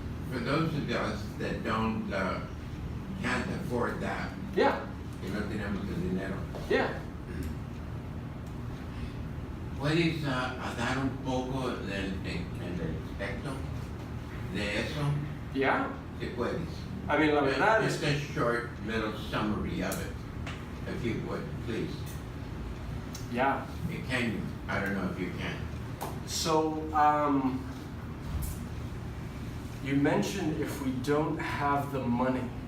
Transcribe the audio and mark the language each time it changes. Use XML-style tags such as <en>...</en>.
<en>For those of us that can't afford that, Yeah.</en> <es>que no tenemos el dinero,</es> <en>Yeah.</en> <es>¿puedes dar un poco en el aspecto de eso?</es> <en>Yeah.</en> <es>Si puedes.</es> <en>I mean,</en> <es>la verdad es</es> <en>Just a short little summary of it, if you would, please. yeah. Can you? I don't know if you can. So, you mentioned if we don't have the money.</en>